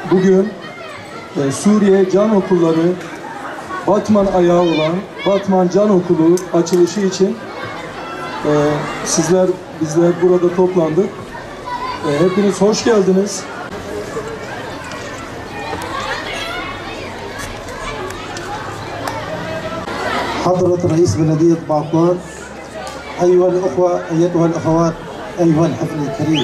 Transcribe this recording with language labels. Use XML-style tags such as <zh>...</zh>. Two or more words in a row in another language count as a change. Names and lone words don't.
<tr>bugün Suriye Can Okulları Batman ayağı olan Batman Can Okulu açılışı için bizler burada toplandık. Hepiniz hoş geldiniz.</tr> <ar>حضرة رئيس بلدية باقور، أيها الأخوة أيتها الأخوات، أيها الحفل الكريم.</ar>